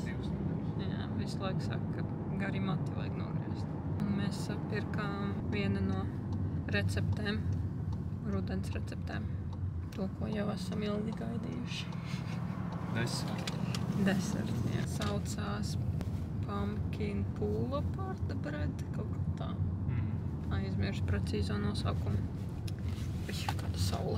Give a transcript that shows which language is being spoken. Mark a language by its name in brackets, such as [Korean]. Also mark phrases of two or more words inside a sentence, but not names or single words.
[Latvian] Jā, visu laiku saka, ka gari mati vajag nogriezt. Un mēs sapirkām vienu no receptēm, rudens receptēm. To, ko jau esam ilgi gaidījuši. Desert, jā. Saucās [English] pumpkin pull-apart bread, [Latvian] kaut kā tā. Aizmirsu precīzo nosaukumu. Kāda saule.